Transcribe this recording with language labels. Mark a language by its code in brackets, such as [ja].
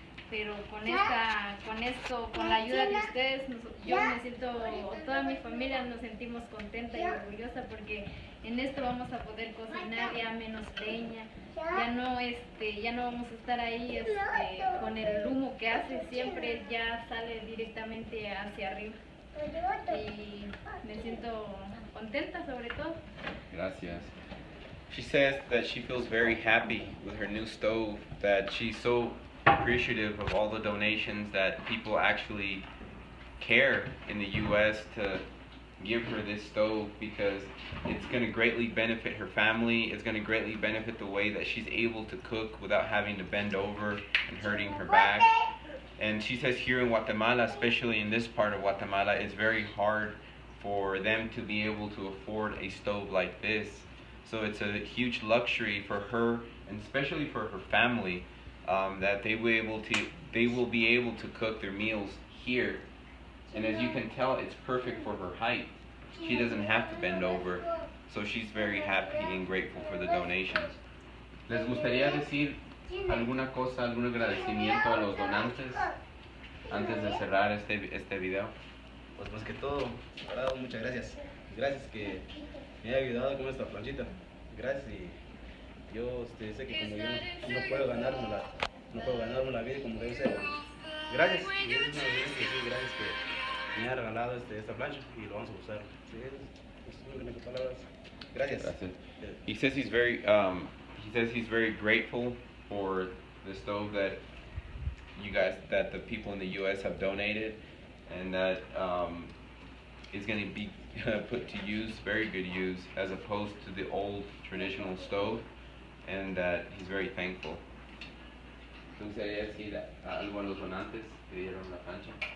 [es] pero con la ayuda de ustedes, yo me siento, toda mi familia nos sentimos contenta y orgullosa porque en esto vamos a poder cocinar ya menos leña, ya no vamos a estar ahí con el humo que hace, siempre ya sale directamente hacia arriba. Y me siento contenta sobre todo. Gracias. [en] She says that she feels very happy with her new stove, that she's so appreciative of all the donations that people actually care in the U.S. to give her this stove because it's going to greatly benefit her family. It's going to greatly benefit the way that she's able to cook without having to bend over and hurting her back. And she says here in Guatemala, especially in this part of Guatemala, it's very hard for them to be able to afford a stove like this. So it's a huge luxury for her, and especially for her family, that they will be able to cook their meals here. And as you can tell, it's perfect for her height. She doesn't have to bend over, so she's very happy and grateful for the donations. [es] ¿Les gustaría decir alguna cosa, algún agradecimiento a los donantes antes de cerrar este video? Pues más que todo, Alvarado, muchas gracias. Gracias que me haya ayudado con esta planchita. Gracias y yo sé que como yo no puedo ganarme la vida como debe ser. Gracias. Y es una vez que sí, gracias que me ha regalado esta plancha y lo vamos a usar. Sí, es únicas palabras. Gracias. Gracias. [en] He says he's very grateful for the stove that the people in the U.S. have donated, and that is going to be put to use, very good use, as opposed to the old traditional stove, and that he's very thankful. [es] ¿Tú querías decir algo a los donantes que dieron la plancha?